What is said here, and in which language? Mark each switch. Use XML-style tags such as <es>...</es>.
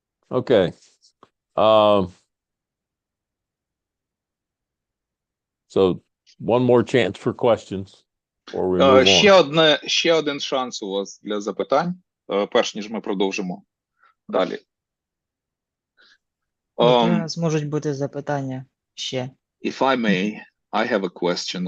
<en>Okay. So one more chance for questions before we move on.</en> <uk>Ще один шанс у вас для запитань, перш ніж ми продовжимо далі. Які у нас можуть бути запитання ще?</uk> <en>If I may, I have a question.</en>